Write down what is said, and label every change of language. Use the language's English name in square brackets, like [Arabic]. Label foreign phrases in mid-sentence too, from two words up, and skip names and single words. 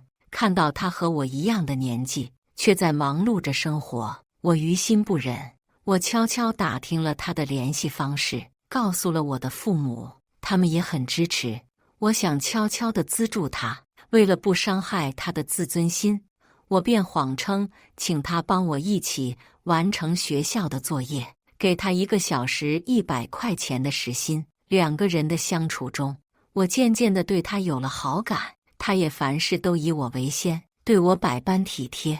[Chinese] 看到他和我一樣的年紀，卻在忙碌着生活，我於心不忍。我悄悄打聽了他的聯繫方式，告訴了我的父母，他們也很支持。我想悄悄地資助他，為了不傷害他的自尊心，我便謊稱請他幫我一起完成學校的作業，給他1個小時100塊錢的時薪。2個人的相處中，我漸漸地對他有了好感，他也凡事都以我為先，對我百般體貼。